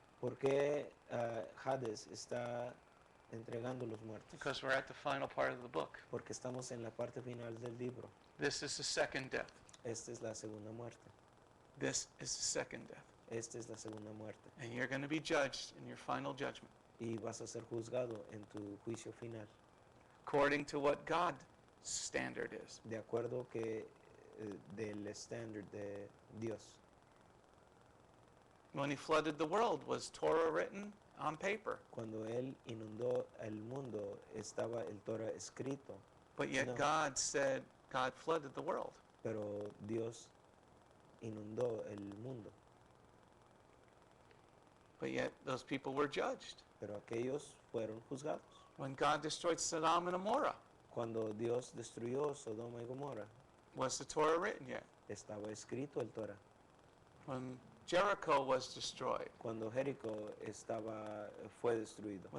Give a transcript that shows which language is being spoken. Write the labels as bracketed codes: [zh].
[es] ¿Por qué Hades está entregando los muertos? [en] Because we're at the final part of the book. [es] Porque estamos en la parte final del libro. [en] This is the second death. [es] Esta es la segunda muerte. [en] This is the second death. [es] Esta es la segunda muerte. [en] And you're going to be judged in your final judgment [es] Y vas a ser juzgado en tu juicio final, [en] according to what God's standard is. [es] de acuerdo que del estándar de Dios. [en] When he flooded the world, was Torah written on paper? [es] Cuando Él inundó el mundo, estaba el Torah escrito, [en] But yet No. God said God flooded the world. [es] pero Dios inundó el mundo. [en] But yet those people were judged. [es] Pero aquellos fueron juzgados. [en] When God destroyed Sodom and Gomorrah, [es] Cuando Dios destruyó Sodoma y Gomorra, [en] was the Torah written yet? [es] estaba escrito el Torah. [en] When Jericho was destroyed, [es] Cuando Jericó fue destruido,